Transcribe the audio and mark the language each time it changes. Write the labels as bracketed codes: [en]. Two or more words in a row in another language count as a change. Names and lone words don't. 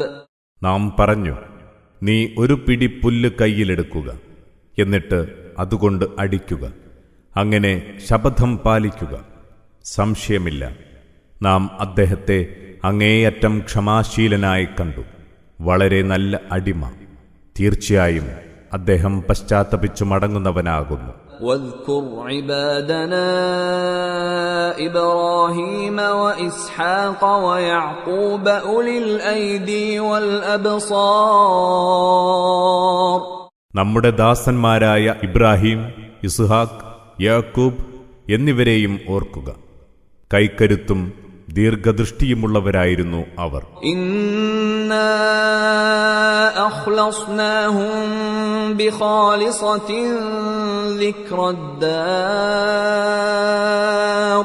[ml] നാം പറഞ്ഞു, നീ ഒരു പിടി പുല്ല് കയ്യിലെടുക്കുക, എന്നിട്ട് അതുകൊണ്ട് അടിക്കുക, അങ്ങനെ ശപഥം പാലിക്കുക. സംശയമില്ല, നാം അദ്ദേഹത്തെ അങ്ങേയറ്റം ക്ഷമാശീലനായി കണ്ടു, വളരെ നല്ല അടിമ. തീർച്ചയായും അദ്ദേഹം പശ്ചാത്തപിച്ചു മടങ്ങുന്നവനാകുന്നു. [ar] واذكر عبادنا إبراهيم وإسحاق ويعقوب أولي الأيدي والأبصار. [ml] നമ്മുടെ ദാസന്മാരായ ഇബ്രാഹിം, ഇസ്ഹാക്ക്, യാക്കൂബ് എന്നിവരെയും ഓർക്കുക. കൈക്കരുത്തും ദീർഘദൃഷ്ടിയുമുള്ളവരായിരുന്നു അവർ. [ar] إنا أخلصناهم بخالصة ذكرى الدار.